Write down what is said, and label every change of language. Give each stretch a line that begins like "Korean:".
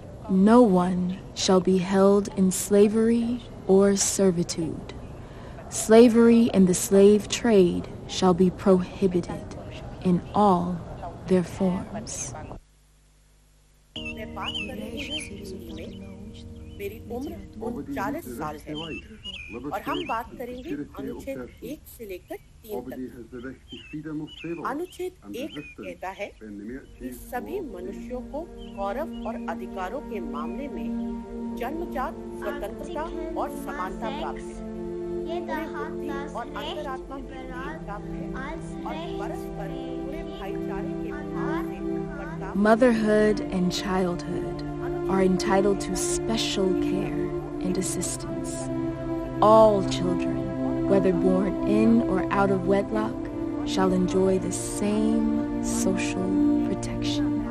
English: No one shall be held in slavery or servitude. Slavery and the slave trade shall be prohibited in all their forms.
Hindi: मेरी उम्र 40 साल है और हम बात करेंगे अनुच्छेद 1 से लेकर 3 तक। अनुच्छेद 1 कहता है कि सभी मनुष्यों को गौरव और अधिकारों के मामले में जन्मजात स्वतंत्रता और समानता प्राप्त है। ये और अंतरात्मा और परस्पर पूरे भाईचारे के
English: Motherhood and childhood are entitled to special care and assistance. All children, whether born in or out of wedlock, shall enjoy the same social protection.